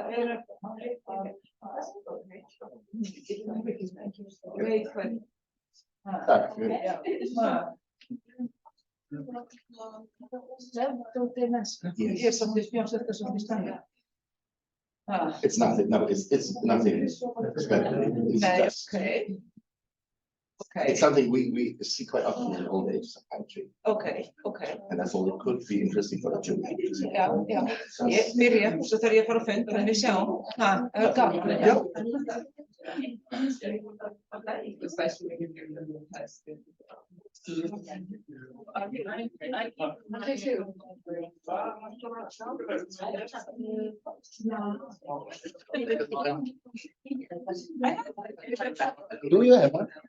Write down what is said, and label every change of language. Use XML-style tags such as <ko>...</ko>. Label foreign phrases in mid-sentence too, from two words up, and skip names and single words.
<en>Tak, it's nothing, no, it's nothing. It's just, Okay. it's something we see quite often in old age psychiatry, Okay, okay. and I thought it could be interesting for the children.</en> <is>Já, já. Ég byrja, svo þarf ég að fara að fund, þannig við sjáum. Það er gaman. Já.</is> <en>Especially if you're doing the test. Do you have one?</en>